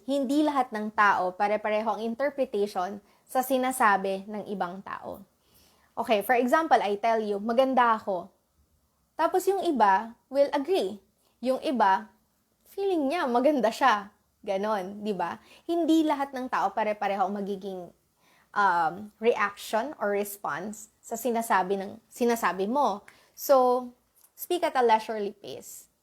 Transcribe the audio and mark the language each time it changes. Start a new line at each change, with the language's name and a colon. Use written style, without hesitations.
Filipino: Hindi lahat ng tao pare-pareho ang interpretation sa sinasabi ng ibang tao.
English: Okay, for example, I tell you,
Filipino: maganda ako. Tapos yung iba
English: will agree.
Filipino: Yung iba, feeling niya maganda siya. Ganon, di ba? Hindi lahat ng tao pare-pareho ang magiging reaction or response sa sinasabi mo.
English: So, speak at a leisurely pace.